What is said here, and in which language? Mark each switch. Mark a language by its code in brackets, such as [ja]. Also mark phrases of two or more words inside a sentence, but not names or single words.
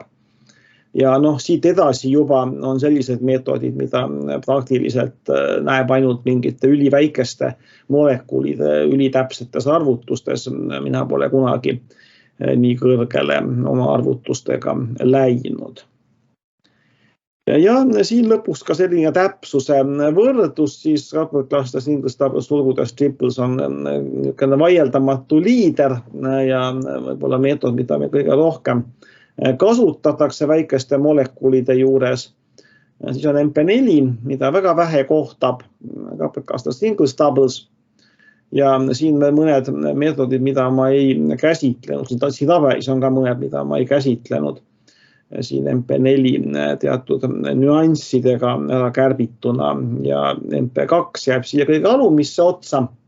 [et] Ja siit edasi juba on sellised meetodid, mida praktiliselt näeb ainult mingite üliväikeste molekulide ülitäpsetes arvutustes. Mina pole kunagi nii kõrgele oma arvutustega läinud. Ja siin lõpuks ka selline täpsuse võrdlus, siis [en] coupled clusters, singles, doubles, [et] sulgudes, triples on vaieldamatu liider ja võib-olla meetod, mida me kõige rohkem kasutatakse väikeste molekulide juures. Siis on MP4, mida väga vähe kohtab, [en] coupled clusters, singles, doubles. [et] Ja siin mõned meetodid, mida ma ei käsitlenud. Siin tabelis on ka mõned, mida ma ei käsitlenud. Siin MP4 teatud nüanssidega ära kärbituna ja MP2 jääb siia kõige alumisse otsa.